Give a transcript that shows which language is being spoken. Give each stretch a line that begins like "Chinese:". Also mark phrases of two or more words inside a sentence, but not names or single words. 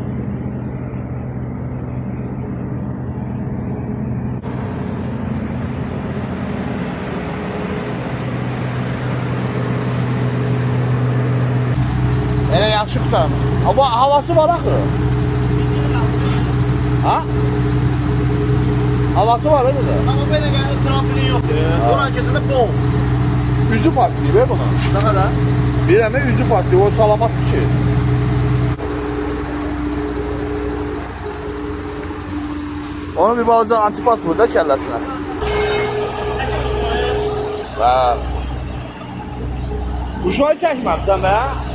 Azerbaijani: Yaxşı qutarmış. Havası var axı. Ha?
Turkish: Havası var öyle de. Ama böyle geldi trampolin yok. Onun öncesinde bom.
Azerbaijani: Üzü partlayıb be buna.
Turkish: Ne kadar?
Azerbaijani: Bir əmə üzü partlayıb, o salamatdır ki. Onun bir balaca antipas vur da kəlləsinə. Bəli. Uşağı çəkməmsən be?